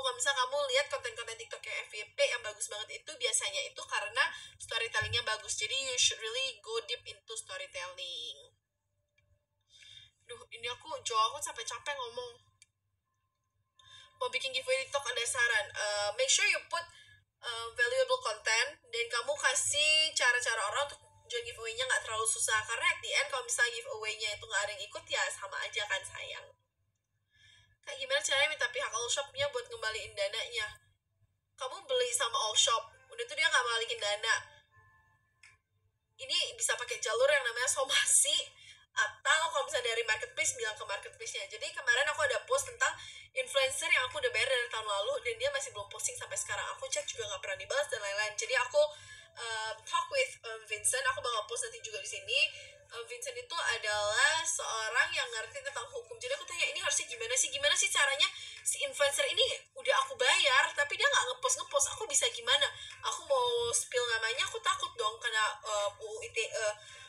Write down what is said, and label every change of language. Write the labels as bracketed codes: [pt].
[id] Kalau misalnya kamu lihat konten-konten TikTok yang FYP yang bagus banget, itu biasanya itu karena storytellingnya bagus. [en] Jadi you should really go deep into storytelling. [id] Duh, ini aku capek ngomong. Mau bikin giveaway TikTok, ada saran, [en] make sure you put valuable content, [id] dan kamu kasih cara-cara orang untuk join giveaway-nya gak terlalu susah, karena [en] at the end [id] kalau misalnya giveaway-nya itu gak ada yang ikut ya sama aja kan, sayang. Kak, gimana caranya minta pihak all shop-nya buat ngembaliin dananya? Kamu beli sama all shop, udah tuh dia gak balikin dana. Ini bisa pakai jalur yang namanya somasi, atau kalau misalnya dari marketplace bilang ke marketplace-nya. Jadi kemarin aku ada post tentang influencer yang aku udah bayar dari tahun lalu dan dia masih belum posting sampai sekarang. Aku cek juga nggak pernah dibalas dan lain-lain. Jadi aku talk with Vincent. Aku bakal post nanti juga di sini. Vincent itu adalah seorang yang ngerti tentang hukum. Jadi aku tanya, ini harusnya gimana sih caranya si influencer ini udah aku bayar tapi dia nggak ngepost. Aku bisa gimana? Aku mau spill namanya, aku takut dong kena UU ITE.